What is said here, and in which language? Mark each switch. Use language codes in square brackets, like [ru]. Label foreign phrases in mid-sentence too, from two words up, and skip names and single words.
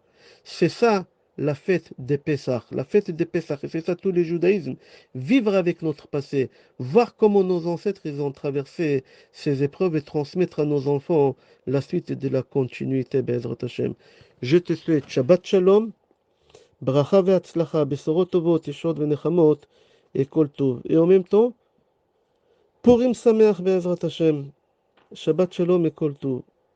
[fr] C'est ça la fête des Pessah, la fête des Pessah, et c'est ça tout le judaïsme. Vivre avec notre passé, voir comment nos ancêtres ils ont traversé ces épreuves et transmettre à nos enfants la suite de la continuité, [he] בעזרת השם. [fr] Je te souhaite [he] שבת שלום. ברכה והצלחה, בשורות טובות, ישועות ונחמות, כל טוב. [fr] Et en même temps, [he] פורים שמח בעזרת השם, שבת שלום וכל טוב.